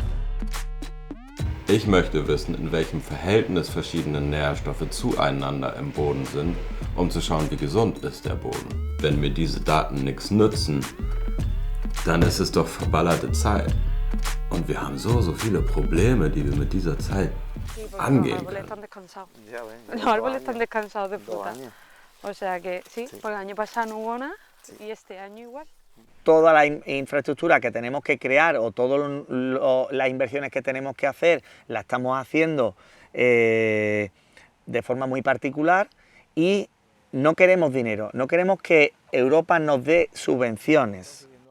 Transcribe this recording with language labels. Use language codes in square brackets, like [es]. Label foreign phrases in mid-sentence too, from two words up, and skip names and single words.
[de] Ich möchte wissen, in welchem Verhältnis verschiedene Nährstoffe zueinander im Boden sind, um zu schauen, wie gesund ist der Boden. Wenn mir diese Daten nichts nützen, dann ist es doch verballerte Zeit. Und wir haben so viele Probleme, die wir mit dieser Zeit angehen können. [es] Los árboles están descansados de fruta. O sea que sí, porque el año pasado no hubo nada y este año igual. Toda la infraestructura que tenemos que crear o todas las inversiones que tenemos que hacer, las estamos haciendo de forma muy particular y no queremos dinero, no queremos que Europa nos dé subvenciones.